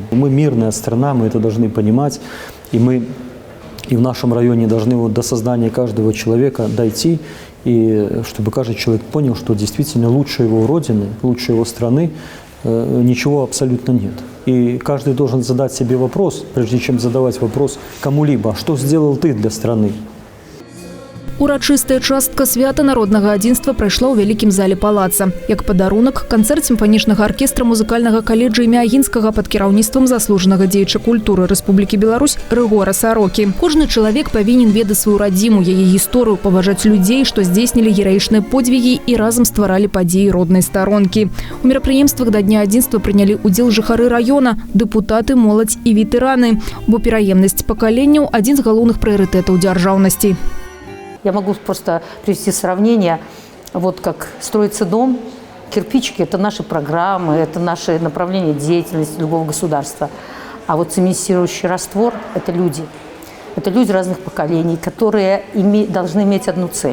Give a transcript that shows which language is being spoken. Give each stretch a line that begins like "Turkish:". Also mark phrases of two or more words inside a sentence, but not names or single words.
Russian: Мы мирная страна, мы это должны понимать, и мы и в нашем районе должны вот до создания каждого человека дойти, и чтобы каждый человек понял, что действительно лучше его родины, лучше его страны ничего абсолютно нет. И каждый должен задать себе вопрос, прежде чем задавать вопрос кому-либо, что сделал ты для страны.
Belarusian: Урачыстая частка свята народнага адзінства прайшла ў вялікім зале палаца. Як падарунак, канцэрт сімфанічнага аркестра музыкальнага каледжа імя Агінскага пад кіраўніцтвам заслужанага дзеяча культуры Рэспублікі Беларусь Рыгора Сарокі. Кожны чалавек павінен ведаць сваю радзіму, яе гісторыю, паважаць людзей, што здзейснілі гераічныя подзвігі і разам стваралі падзеі роднай старонкі. У мерапрыемствах да Дня адзінства прынялі ўдзел жыхары раёна, дэпутаты, моладзь і ветэраны. Бо пераемнасць пакаленняў – адзін з галоўных прыярытэтаў дзяржаўнасці.
Russian: Я могу просто привести сравнение, вот как строится дом, кирпичики – это наши программы, это наше направление деятельности любого государства. А вот цементирующий раствор – это люди. Это люди разных поколений, которые должны иметь одну цель.